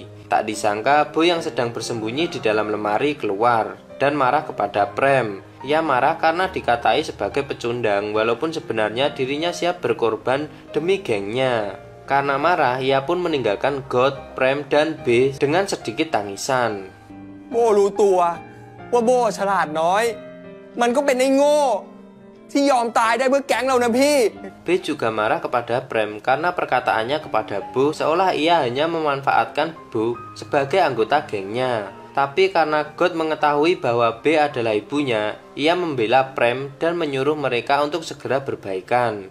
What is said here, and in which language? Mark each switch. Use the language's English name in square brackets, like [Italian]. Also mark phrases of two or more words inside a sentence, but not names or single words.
[Indonesian] Tak disangka Bo yang sedang bersembunyi di dalam lemari keluar dan marah kepada Prem. Ia marah karena dikatai sebagai pecundang walaupun sebenarnya dirinya siap berkorban demi gengnya. Karena marah ia pun meninggalkan God, Prem, dan B dengan sedikit tangisan. [Thai] โบรู้ตัวว่าโบฉลาดน้อยมันก็เป็นไอ้โง่ที่ยอมตายได้เพื่อแก๊งเรานะพี่ [Indonesian] B juga marah kepada Prem karena perkataannya kepada Bo seolah ia hanya memanfaatkan Bo sebagai anggota gengnya. Tapi karena God mengetahui bahwa B adalah ibunya, ia membela Prem dan menyuruh mereka untuk segera berbaikan.